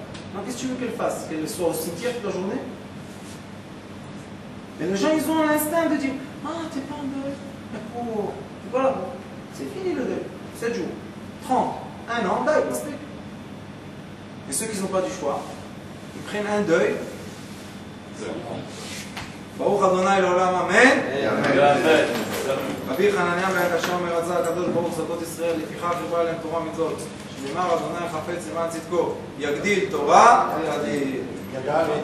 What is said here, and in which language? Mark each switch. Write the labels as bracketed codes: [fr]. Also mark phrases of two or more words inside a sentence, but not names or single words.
[fr] Donc, qu'est-ce que tu veux qu'elle fasse? Qu'elle soit au cimetière toute la journée? Mais les gens, ils ont l'instinct de dire, t'es pas en deuil. Mais pour, voilà, c'est fini le deuil. 7 jours, 30, 1 an, deuil, c'est. Et ceux qui n'ont pas du choix, ils prennent un deuil. [he] ברוך אדוני לעולם אמן. רבי חנניה בן עקשיא אומר רצה הקדוש ברוך זכות ישראל לפיכך ריבה להם תורה מצוות שנאמר אדוני חפץ למען צדקו יגדיל תורה ויאדיר.